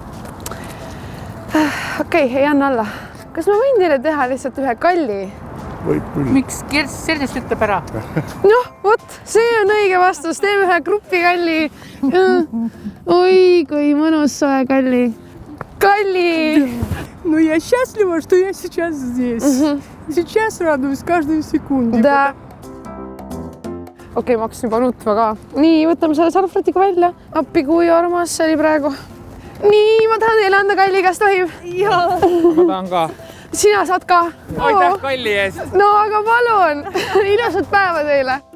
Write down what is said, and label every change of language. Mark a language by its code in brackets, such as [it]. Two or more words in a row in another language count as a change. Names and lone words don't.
[et] Okei, ei anna alla. Kas ma võin teile teha lihtsalt ühe kalli? Võib küll. Miks sellest ütleb ära? Noh, vot, see on õige vastus. Teeme ühe grupi kalli. Oi, kui mõnus soe kalli. Kalli! [ru] Ну, я счастлива, что я сейчас здесь. Сейчас радуюсь каждой секунде. Da. [et] Okei, ma hakkasin juba nutma ka. Nii, võtame selle salvrätiga välja. Appi, kui armas see oli praegu. Nii, ma tahan teile anda kalli, kas tohib? Ma tahan ka. Sina saad ka. Aitäh kalli eest. No, aga palun. Ilusat päeva teile.